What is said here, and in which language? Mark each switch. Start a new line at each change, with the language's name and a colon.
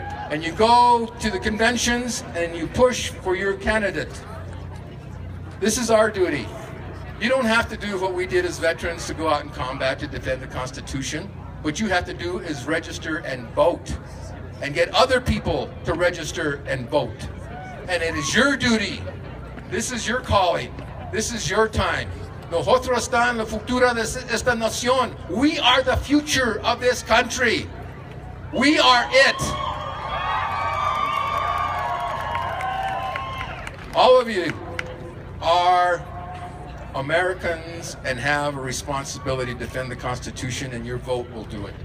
English: And you go to the conventions and you push for your candidate. This is our duty. You don't have to do what we did as veterans to go out in combat to defend the Constitution. What you have to do is register and vote and get other people to register and vote. And it is your duty. This is your calling. This is your time.
Spanish: Nosotros está en la futura de esta nación.
English: We are the future of this country. We are it. All of you are Americans and have a responsibility to defend the Constitution, and your vote will do it.